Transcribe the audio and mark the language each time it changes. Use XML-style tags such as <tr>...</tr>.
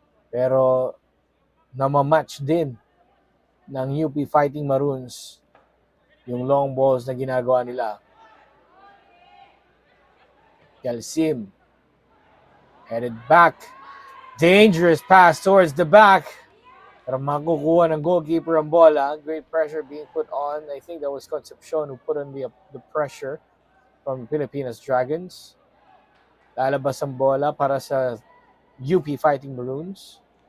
<tl>Pero namamatch din ng UP Fighting Maroons yung long balls na ginagawa nila.</tl> <en>Galsim headed back. Dangerous pass towards the back.</en> <tl>Pero makukuha ng goalkeeper ang bola.</tl> <en>Great pressure being put on. I think that was Concepcion who put on the pressure from Pilipinas Dragons.</en> <tl>Lalabas ang bola para sa UP Fighting Maroons.</tl>